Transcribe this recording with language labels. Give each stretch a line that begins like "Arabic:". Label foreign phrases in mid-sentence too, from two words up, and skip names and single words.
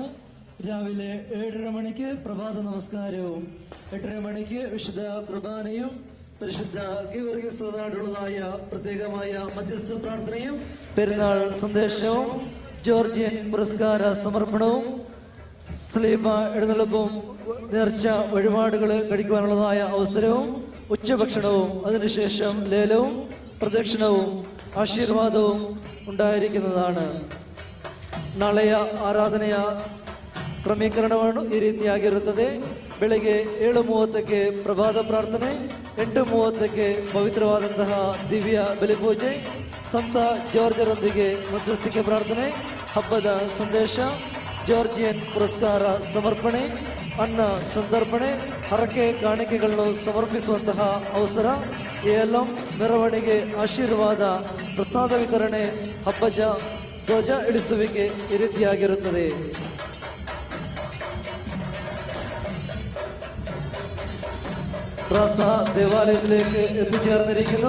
Malayalam: രാവിലെ 7:30 മണിക്ക് പ്രഭാത നമസ്കാരവും 8:30 മണിക്ക് വിശുദ്ധ കുർബാനയും പരിശുദ്ധ ഗീവർഗീസ് റോദാടുള്ളതായ പ്രത്യേകമായ മധ്യസ്ഥ പ്രാർത്ഥനയും പെരുന്നാൾ സന്ദേശവും ജോർജിയൻ പുരസ്കാര സമർപ്പണവും സ്ലീബ എഴുന്നള്ളപ്പും നേർച്ച വഴിപാടുകൾ കഴിക്കുവാനുള്ളതായ അവസരവും ഉച്ചഭക്ഷണവും അതിനുശേഷം ലേലവും പ്രദക്ഷിണവും ಆಶೀರ್ವಾದവും ഉണ്ടായിരിക്കുന്നതാണ്.
Kannada: ನಾಳೆಯ ಆರಾಧನೆಯ ಕ್ರಮೀಕರಣವನ್ನು ಈ ರೀತಿಯಾಗಿರುತ್ತದೆ. ಬೆಳಗ್ಗೆ 7:30ಕ್ಕೆ ಪ್ರಭಾತ ಪ್ರಾರ್ಥನೆ, 8:30ಕ್ಕೆ ಪವಿತ್ರವಾದಂತಹ ದಿವ್ಯ ಬಲಿಪೂಜೆ, ಸಂತ ಜಾರ್ಜರೊಂದಿಗೆ ಮಧ್ಯಸ್ಥಿಕೆ ಪ್ರಾರ್ಥನೆ, ಹಬ್ಬದ ಸಂದೇಶ, ಜಾರ್ಜಿಯನ್ ಪುರಸ್ಕಾರ ಸಮರ್ಪಣೆ, ಅನ್ನ ಸಂತರ್ಪಣೆ, ಹರಕೆ ಕಾಣಿಕೆಗಳನ್ನು ಸಮರ್ಪಿಸುವಂತಹ ಅವಸರ, ಏಲಂ, ಮೆರವಣಿಗೆ, ಆಶೀರ್ವಾದ, ಪ್ರಸಾದ ವಿತರಣೆ, ಹಬ್ಬದ ಧ್ವಜ ಇಳಿಸುವಿಕೆ ಈ ರೀತಿಯಾಗಿರುತ್ತದೆ.
Malayalam: റാസ ദേവാലയത്തിലേക്ക് എത്തിച്ചേർന്നിരിക്കുന്നു.